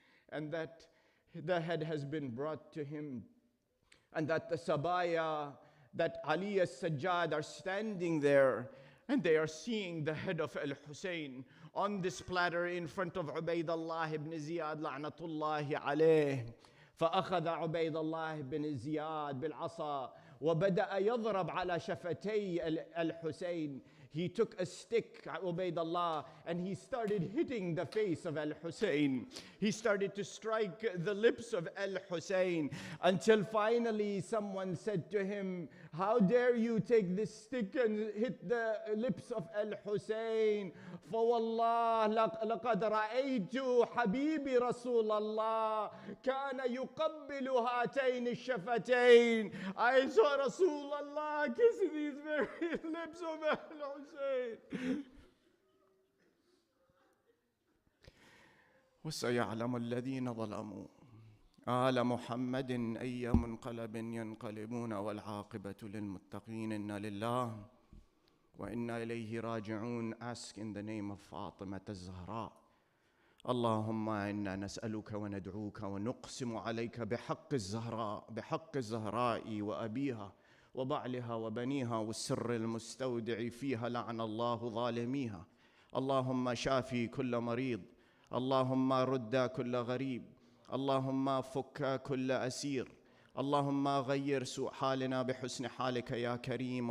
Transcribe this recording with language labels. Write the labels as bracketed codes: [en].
[en] And that the head has been brought to him. And that the Sabaya, that Ali as-Sajjad are standing there. And they are seeing the head of Al-Hussein on this platter in front of Ubaydullah ibn Ziyad, la'natullahi alayh. [ar] فأخذ عبيد الله بن زياد بالعصا وبدأ يضرب على شفتي الحسين. [en] He took a stick, Ubaydullah, and he started hitting the face of Al-Hussein. He started to strike the lips of Al-Hussein until finally someone said to him, how dare you take this stick and hit the lips of Al-Hussein? [ar] فوالله لقد رأيت حبيبي رسول الله كان يقبل هاتين الشفتين. [en] I saw Rasulullah kiss these very lips of Al-Hussein. [ar] وسيعلم الذين ظلموا آل محمد أي منقلب ينقلبون والعاقبة للمتقين إنا لله وإنا إليه راجعون. [en] Ask in the name of Fatima الزهراء. [ar] اللهم إنا نسألك وندعوك ونقسم عليك بحق الزهراء وأبيها وبعلها وبنيها والسر المستودع فيها لعن الله ظالميها. اللهم شافي كل مريض، اللهم رد كل غريب، اللهم فك كل أسير، اللهم غير سوء حالنا بحسن حالك يا كريم.